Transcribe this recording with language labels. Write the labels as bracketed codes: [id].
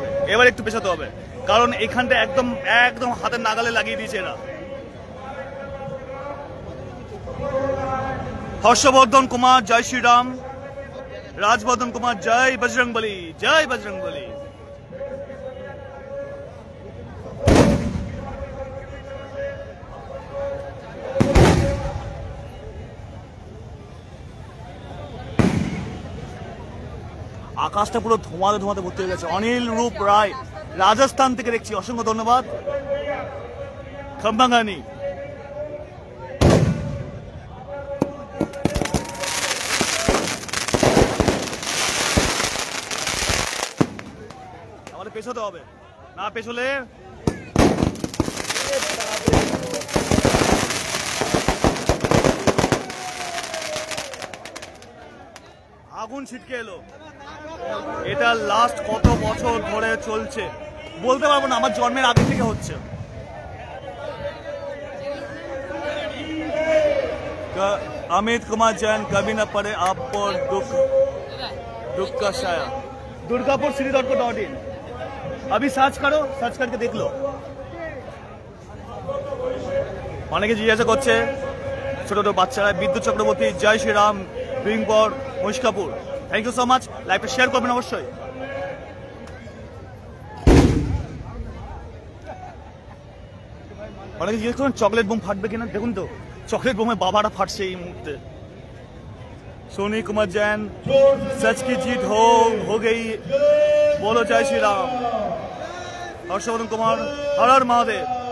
[bn] এবার একটু পেছাতে হবে, কারণ এখানটা একদম হাতের নাগালে লাগিয়ে দিয়েছে এরা। [hi] हर्षवर्धन कुमार जय श्री राम, राजवर्धन कुमार जय बजरंगबली, जय बजरंगबली। [bn] আকাশটা পুরো ধোঁয়াতে ধোঁয়াতে ভর্তি হয়ে গেছে। অনিল রূপ রায় রাজস্থান থেকে দেখছি, অসংখ্য ধন্যবাদ। খম্বাঙ্গানি আমাদের পেছোতে হবে না, পেছলে আগুন ছিটকে এলো। এটা লাস্ট কত বছর ধরে চলছে বলতে পারবো না, আমার জন্মের আগে থেকে হচ্ছে। [hi] अमित कुमार जैन कभी न पड़े आप पर दुख का साया। दुर्गापुर श्री.in अभी सर्च करो, सर्च करके देख लो। [bn] অনেকে জিজ্ঞাসা করছে ছোট ছোট বাচ্চারা, বিদ্যুৎ চক্রবর্তী জয় Shriram, বিংপর মহিষকাপুর, [en] Thank you so much. [bn] লাইভটা শেয়ার করবেন অবশ্যই। অনেকে জিজ্ঞেস করেন চকলেট বোম ফাটবে কিনা, দেখুন তো চকলেট বোমে বাবারা ফাটছে এই মুহূর্তে। [hi] सोनी कुमार जैन सच की जीत हो गई, बोलो जय श्री राम। हर्षवर्धन कुमार हर हर महादेव।